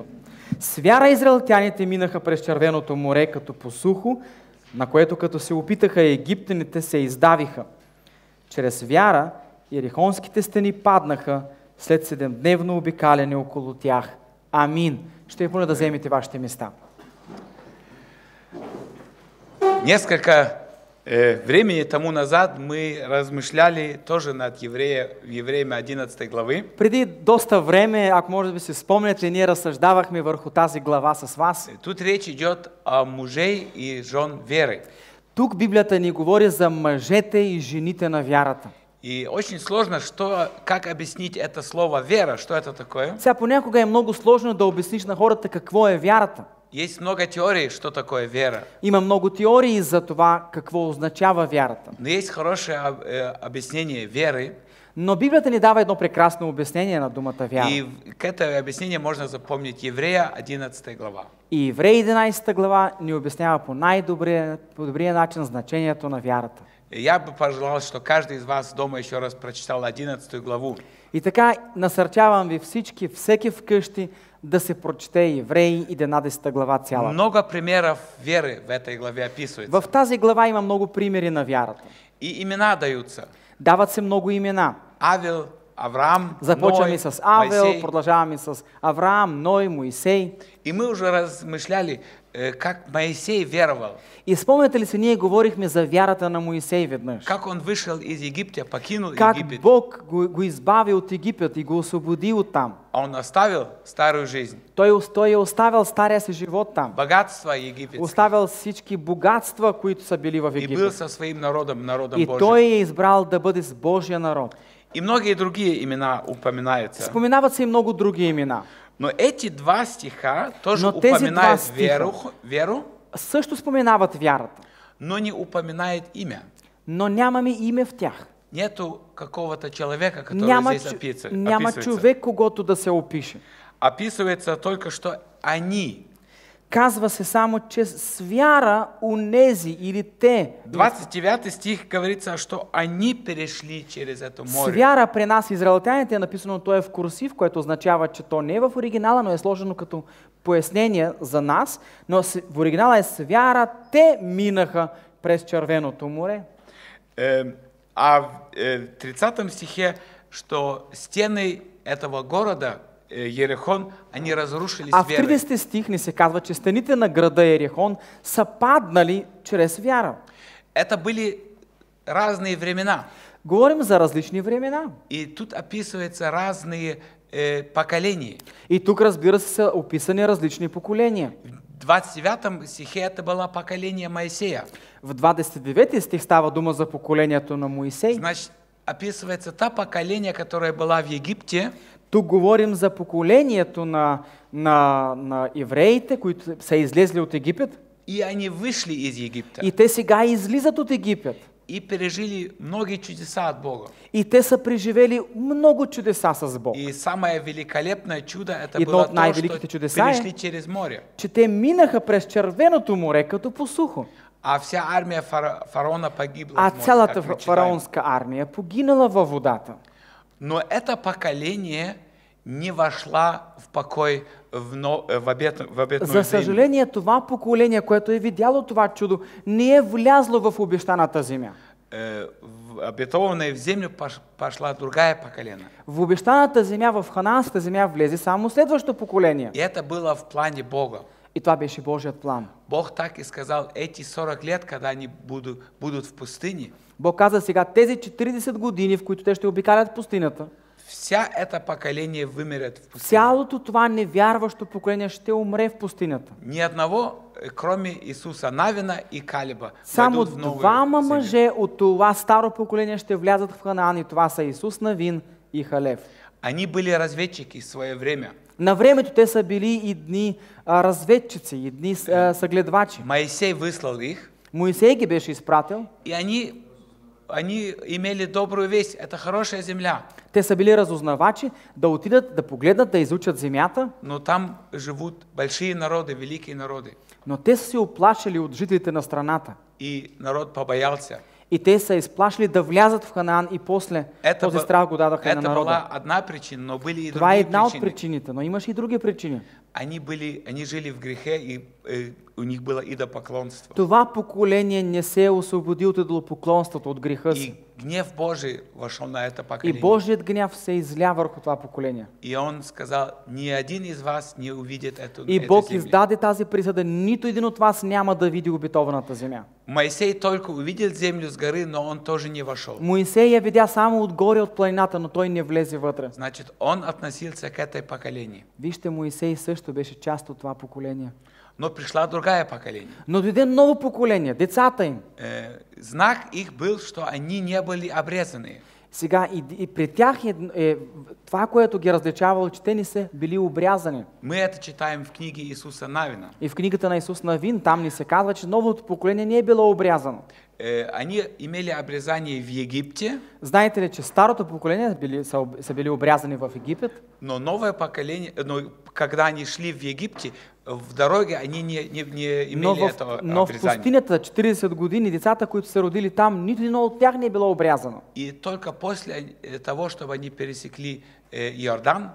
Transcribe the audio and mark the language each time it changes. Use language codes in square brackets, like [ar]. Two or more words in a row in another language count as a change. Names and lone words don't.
[bg] С вяра израелтяните минаха през Червеното море като по сухо, на което като се опитаха египтяните се издавиха. Чрез вяра Ерихонските стени паднаха след 7-дневно обикаляне около тях. Амин. Ще ви моля да вземете вашите места. [ru] Несколько времени тому назад мы размышляли тоже над евреями 11 главы. [bg] Преди доста време, ако може да си спомняте, ние разсъждавахме върху тази глава с вас. [ru] Тут речь идет о мужей и жен веры. [bg] Тук Библията ни говори за мъжете и жените на вярата. [ru] И очень сложно, как объяснить это слово «вера», что это такое. [bg] Сега понякога е много сложно да обясниш на хората какво е вярата. [ru] Есть много теорий, что такое вера. [bg] Има много теории за това какво означава вярата. [ru] Но есть хорошее объяснение веры. [bg] Но Библията ни дава едно прекрасно обяснение на думата вяра. [ru] И к этому объяснению можно запомнить Еврея 11 глава. [bg] И Евреи 11 глава ни обяснява по най-добрия начин значението на вярата. [ru] Я бы пожелал, что каждый из вас дома еще раз прочитал 11 главу. [bg] И така насърчавам ви всички, всеки вкъщи, да се прочете Евреи 11 глава цялата. [ru] Много примеров веры в этой главе описывается. [bg] В тази глава има много примери на вярата. [ru] И имена даются. [bg] Дават се много имена. [ru] Авел, Авраам, [bg] Започваме [ru] Ной, [bg] с Авел, [ru] Моисей. [bg] продължаваме с Авраам, Ной, Моисей. [ru] И мы уже размышляли, как Моисей веровал. [bg] И спомняте ли се, ние говорихме за вярата на Моисей веднъж. [ru] Как он вышел из Египта, покинул [bg] Как [ru] Египет. [bg] Бог го избави от Египет и го освободи от там. [ru] Он оставил старую жизнь, [bg] Той е оставил стария си живот там. [ru] богатство египетское. [bg] Оставил всички богатства, които са били в [ru] И был [bg] Египет. [ru] со своим народом [bg] И [ru] Божьим. [bg] той е избрал да бъде с Божия народ. [ru] И многие другие имена упоминаются. [bg] Споменават се и много други имена. [ru] Но эти два стиха тоже [bg] Но тези [ru] упоминают [bg] два стиха [ru] веру, [bg] също споменават вярата, [ru] но не упоминает имя. [bg] но нямаме име в тях. [ru] Нету какого-то человека, который [bg] Няма [ru] здесь [bg] няма [ru] описывается. [bg] човек, когото да се опише. [ru] Описывается только, что они. [bg] Казва се само, че с вяра унези или те. [ru] 29 стих говорится, что они перешли через это [bg] С [ru] море. [bg] вяра при нас израелтяните е написано, то е в курсив, което означава, че то не е в оригинала, но е сложено като пояснение за нас. Но в оригинала е с вяра те минаха през Червеното море. [ru] А в 30 стихе, что стены этого города, Ерихон, они разрушились [bg] А в [ru] верой. [bg] 30 стих ни се казва, че стените на града Ерихон са паднали чрез вяра. [ru] Это были разные времена. [bg] Говорим за различни времена. [ru] И тут описываются разные поколения. [bg] И тук, разбира се, са описани различни поколения. [ru] В 29 стихе это было поколение Моисея. [bg] В 29 стих става дума за поколението на Моисей. [ru] Значит, описывается та поколение, которая была в Египте. [bg] Тук говорим за поколението на евреите, които са излезли от Египет. [ru] И они вышли из Египта. [bg] И те сега излизат от Египет. [ru] И пережили многие чудеса от Бога. [bg] И те са преживели много чудеса с Бог. [ru] И самое великолепное чудо это [bg] Едно [ru] было [bg] от [ru] то, [bg] най-великите [ru] что [bg] чудеса [ru] перешли через море. [bg] Че те минаха през Червеното море като по сухо. [ru] А вся армия фараона погибла [bg] А [ru] в море, [bg] цялата [ru] как мы читаем. [bg] фараонска армия погинала във водата. [ru] Но это поколение не вошла в покой в обетную [bg] За [ru] землю. [bg] съжаление, това поколение, което е видяло това чудо, не е влязло в обещаната земя. [ru] В обетованную землю пошла другая поколение. [bg] В обещаната земя, в ханаанската земя влезе само следващото поколение. [ru] И это было в плане Бога. [bg] И това беше Божият план. [ru] Бог так и сказал, эти 40 лет, когда они будут в пустыне, [bg] Бог каза сега, тези 40 години, в които те ще обикалят пустинята, [ru] вся это поколение вымерет в пустыне. [bg] цялото това невярващо поколение ще умре в пустинята. [ru] Ни одного, кроме Иисуса Навина и Калеба, [bg] Само [ru] войдут в новую [bg] двама [ru] землю. [bg] мъже от това старо поколение ще влязат в Ханаан и това са Исус Навин и Халев. [ru] Они были разведчики в свое время. [bg] На времето те са били едни разведчици, едни съгледвачи. [ru] Моисей выслал их, [bg] Моисей ги беше изпратил [ru] и они они имели добрую весть, это хорошая земля, [bg] Те са били разузнавачи да отидат, да погледнат, да изучат земята, [ru] но там живут большие народы, великие народы. [bg] но те са се оплашили от жителите на страната. [ru] И народ побоялся. [bg] И те са изплашили да влязат в Ханаан и после този страх го дадаха и на [ru] Это [bg] народа. [ru] была одна причина, но были и [bg] Това е [ru] другие [bg] една от [ru] причины. [bg] причините, но имаше и други причини. [ru] Они жили в грехе, и у них было идолопоклонство. [bg] Това поколение не се освободи от идолопоклонството, от греха [ru] И [bg] си. [ru] гнев Божий вошел на это [bg] И [ru] поколение. [bg] Божият гняв се изля върху това поколение. [ru] И он сказал, ни один из вас не увидит эту [bg] И [ru] эту [bg] Бог [ru] землю. [bg] издаде тази присъда, нито един от вас няма да види обетованата земя. [ru] Моисей только увидел землю с горы, но он тоже не вошел. [bg] Моисей я видя само отгоре от планината, но той не влезе вътре. [ru] Значит, он относился к этой поколению. [bg] Вижте, Моисей също беше част от това поколение. [ru] Но пришла другая поколение. [bg] Но дойде ново поколение, децата им. [ru] Знак их был, что они не были обрезаны. [bg] Сега и при тях това, което ги различавало, че те не са били обрязани. [ru] Мы это читаем в книге Иисуса Навина. [bg] И в книгата на Исус Навин там ни се казва, че новото поколение не е било обрязано. [ru] Они имели обрезание в Египте, [bg] Знаете ли, че старото поколение са били обрязани в Египет, [ru] но новое поколение, но когда они шли в Египте, в дороге они не имели этого [bg] но в [ru] обрезания. [bg] пустинята 40 години децата, които се родили там, нито едно от тях не е било обрязано. [ru] И только после того, чтобы они пересекли Иордан,